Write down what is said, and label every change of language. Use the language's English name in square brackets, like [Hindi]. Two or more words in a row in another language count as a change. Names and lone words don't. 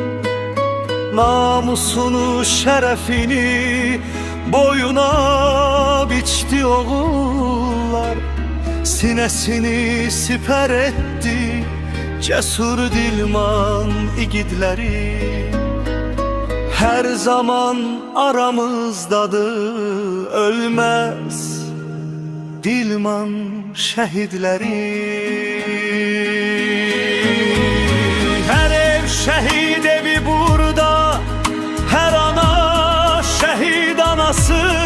[Azerbaijani] Namusunu, şərəfini boyuna biçdi oğullar. Sinəsini sipər etdi cəsur dilman igidləri. [Turkish] Her zaman aramızdadır ölmez dilman şehitleri. Her ev şehit evi burada, her ana şehit anası.